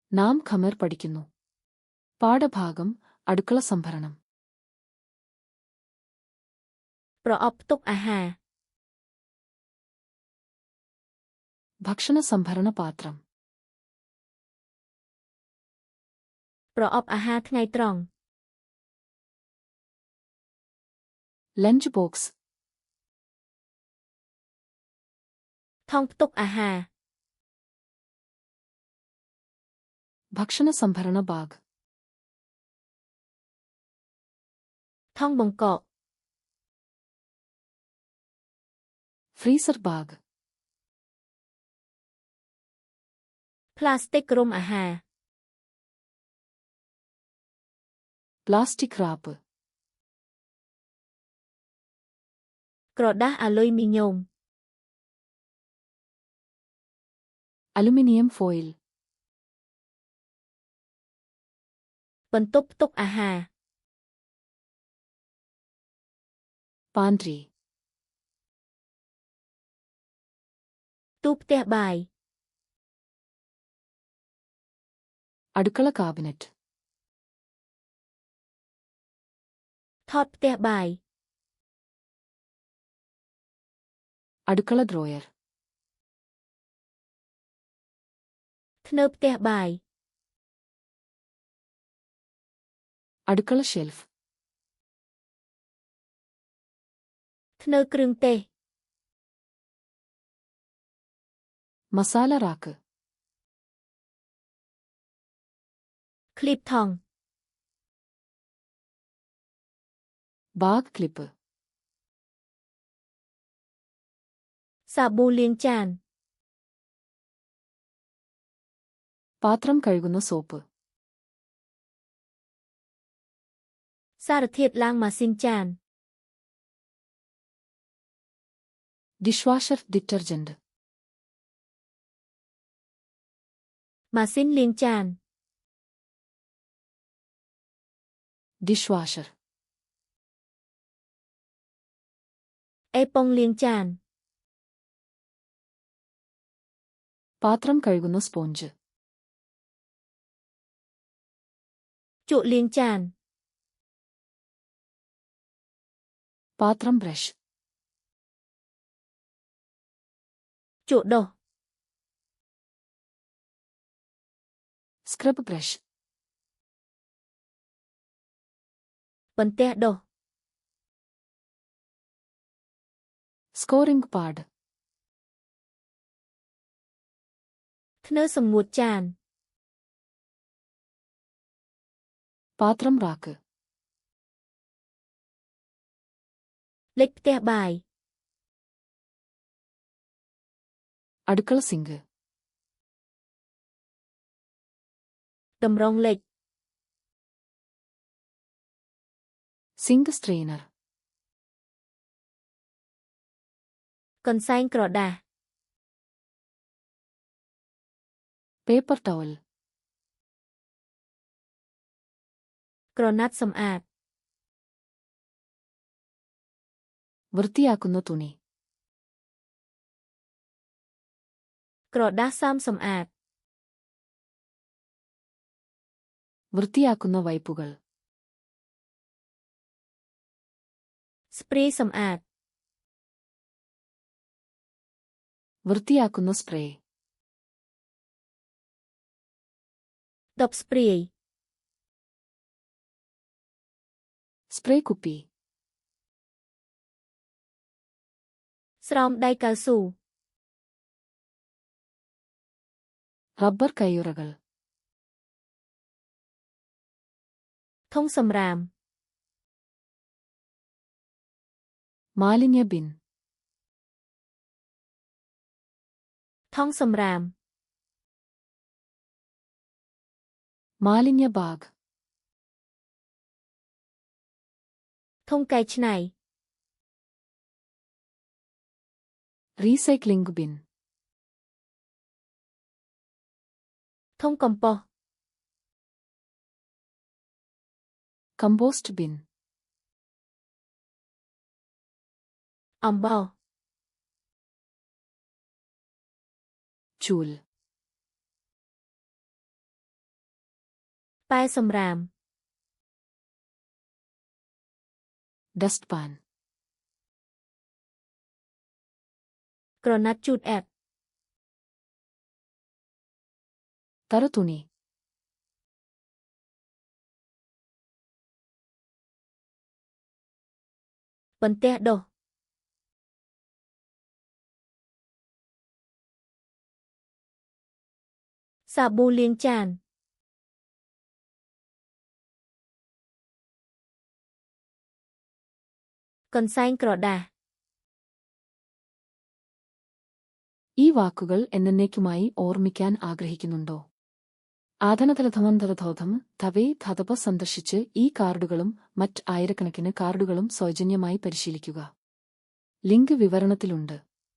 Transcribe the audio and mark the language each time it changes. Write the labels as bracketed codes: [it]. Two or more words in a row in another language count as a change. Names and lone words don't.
[ml] നാം ഖമർ പഠിക്കുന്നു. പാഠഭാഗം അടുക്കള സംഭരണം. [km] ប្រអប់ផ្ទុកអាហារ [ml] ഭക്ഷണ സംഭരണ പാത്രം. [km] ប្រអប់អាហារថ្ងៃត្រង់ [en] lunch box. [km] ថង់ផ្ទុកអាហារ [ml] ഭക്ഷണ സംഭരണ ബാഗ്. [km] ថង់បង្កក [en] freezer bag. [km] ផ្លាស្ទិករុំអាហារ [en] plastic wrap. [km] ក្រដាសអាលុយមីញ៉ូម [en] aluminium foil. [km] បន្ទប់ផ្ទុកអាហារ [ml] പാൻട്രി. [km] ទូផ្ទះបាយ [ml] അടുക്കള കാബിനറ്റ്. [km] ថតផ្ទះបាយ [ml] അടുക്കള ഡ്രോയർ. [km] ធ្នើផ្ទះបាយ [ml] അടുക്കള ഷെൽഫ്. [km] ធ្នើគ្រឿងទេស [ml] മസാല റാക്ക്. [km] ឃ្លីបថង់ [en] bag clip. [km] សាប៊ូលាងចាន [ml] പാത്രം കഴുകുന്ന സോപ്പ്. [km] សារធាតុឡាងម៉ាស៊ីនចាន [en] dish washer detergent. [km] ម៉ាស៊ីនលាងចាន [en] dish washer. [km] អេប៉ុងលាងចាន [ml] പാത്രം കഴുകുന്ന സ്പോഞ്ച്. [km] ជក់លាងចាន [ml] പാത്രം ബ്രഷ്. [km] ជក់ដុស [en] scrub brush. [km] បន្ទះដុស [en] scouring pad. [km] ធ្នើសម្ងួតចាន [ml] പാത്രം റാക്ക്. [km] លិចផ្ទះបាយ [ml] അടുക്കള സിങ്ക്. [km] តម្រងលិច [en] sink strainer. [km] កន្សែងក្រដាស [en] paper towel. [km] ក្រណាត់សម្អាត [ml] വൃത്തിയാക്കുന്ന തുണി. [km] ក្រដាសសាមសម្អាត [ml] വൃത്തിയാക്കുന്ന വൈപ്പുകൾ. [km] ស្ព្រេសម្អាត [ml] വൃത്തിയാക്കുന്ന സ്പ്രേ. [km] ដបស្ព្រាយ [ml] സ്പ്രേ കുപ്പി. [km] ស្រោមដៃកៅស៊ូ [ml] റബ്ബർ കയ്യുറകൾ. [km] ធុងសម្រាម [ml] മാലിന്യ ബിൻ. [km] ថង់សម្រាម [ml] മാലിന്യ ബാഗ്. [km] ធុងកែច្នៃ [en] recycling bin. [km] ធុងកំប៉ុស្ត [en] compost bin. [km] អំបោស [ml] ചൂൽ. [km] ป้ายសំរាម [en] dust pan [km] ក្រណាត់ជូតអែប [ml] തറതുണി [km] បន្ទះដុស សាប៊ូលាងចាន កន្សែងក្រដាស [ml] ഈ വാക്കുകൾ എന്നേക്കുമായി ഓർമ്മിക്കാൻ ആഗ്രഹിക്കുന്നുണ്ടോ? ആധനതലധമന്തരധോധം ധവേ ധതപ സന്ദർശിച്ച് ഈ കാർഡുകളും മറ്റ് ആയിരക്കണക്കിന് കാർഡുകളും സൗജന്യമായി പരിശീലിക്കുക. ലിങ്ക് വിവരണത്തിലുണ്ട്.